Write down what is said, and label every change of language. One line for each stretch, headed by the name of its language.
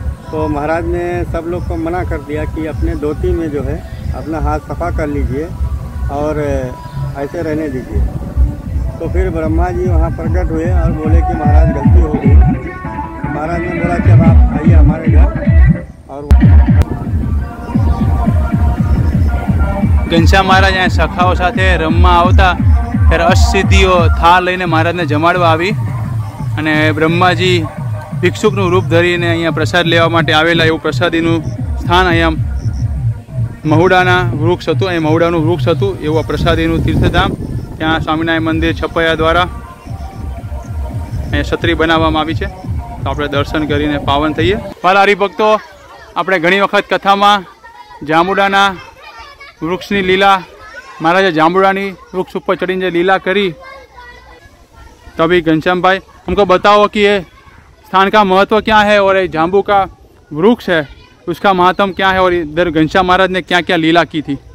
Hindi: तो महाराज ने सब लोग को मना कर दिया कि अपने धोती में जो है अपना हाथ सफा कर लीजिए और ऐसे रहने दीजिए। तो फिर ब्रह्मा जी वहाँ प्रकट हुए और बोले कि महाराज गलती हो गई। महाराज ने बोला कि अब आप आइए हमारे घर। और
Gujarati: ઘનશ્યામ મહારાજ અહીંયા સખાઓ સાથે રમવા આવતા ત્યારે અષ્ટસિદ્ધિઓ થાળ લઈને મહારાજને જમાડવા આવી અને બ્રહ્માજી ભિક્ષુકનું રૂપ ધરીને અહીંયા પ્રસાદ લેવા માટે આવેલા એવું પ્રસાદીનું સ્થાન અહીંયા મહુડાના વૃક્ષ હતું, અહીં મહુડાનું વૃક્ષ હતું એવું આ પ્રસાદીનું તીર્થધામ। ત્યાં સ્વામિનારાયણ મંદિર છપૈયા દ્વારા અહીંયા છત્રી બનાવવામાં આવી છે। તો આપણે દર્શન કરીને પાવન થઈએ। વાલા હરિભક્તો, આપણે ઘણી વખત કથામાં જાંબુડાના वृक्ष लीला, महाराज जांबुड़ा वृक्ष ऊपर चढ़ी लीला करी।
Hindi: तो अभी घनश्याम भाई हमको बताओ कि ये स्थान का महत्व क्या है और ये जांबू का वृक्ष है उसका महत्व क्या है, और इधर घनश्याम महाराज ने क्या क्या लीला की थी।